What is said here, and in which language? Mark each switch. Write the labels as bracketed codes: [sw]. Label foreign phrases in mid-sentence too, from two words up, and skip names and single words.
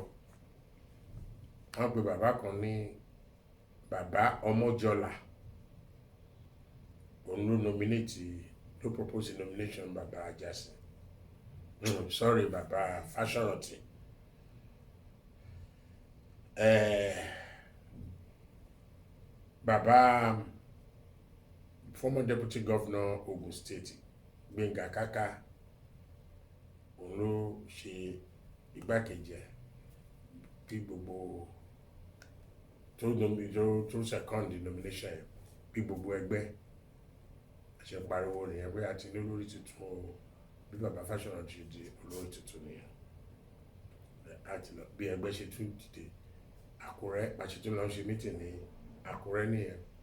[yo] Wọ́n pe bàbá kan ní bàbá Ọmọjọlá òun [en] ló nominate ló propose nomination [yo] bàbá Ajásin sorry bàbá Fáṣọ̀rántì. Bàbá [en] former deputy governor Ogun State [yo] Gbénga Káká òun ló ṣe igbákejì ẹ̀ bí gbogbo tó [en] second nomination [yo] ẹ̀ bí gbogbo ẹgbẹ́ ṣe pariwo nìyẹn pé àti ní olórí tuntun o bí bàbá Fáṣọ̀rántì di olórí tuntun nìyẹn àti lọ bí ẹgbẹ́ ṣe tún dìde Àkúrẹ́ àti tún lọ ṣe meeting ní Àkúrẹ́ nìyẹn.